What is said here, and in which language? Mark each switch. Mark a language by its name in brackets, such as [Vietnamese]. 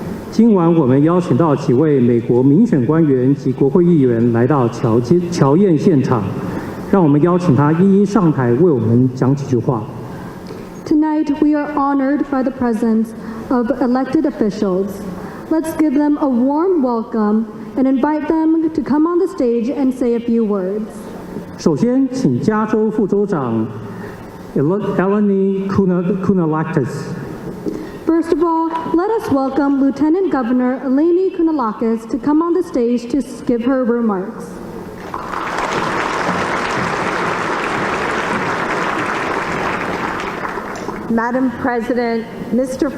[Chinese] 今晚我们邀请到几位美国民选官员及国会议员来到侨宴现场，让我们邀请他一一上台为我们讲几句话。 [English] Tonight, we are honored by the presence of elected officials. Let's give them a warm welcome and invite them to come on the stage and say a few words. [Chinese] 首先，请加州副州长 Eleni Kounalakis。 [English] First of all, let us welcome Lieutenant Governor Eleni Kounalakis to come on the stage to give her remarks. Madam President, Mr.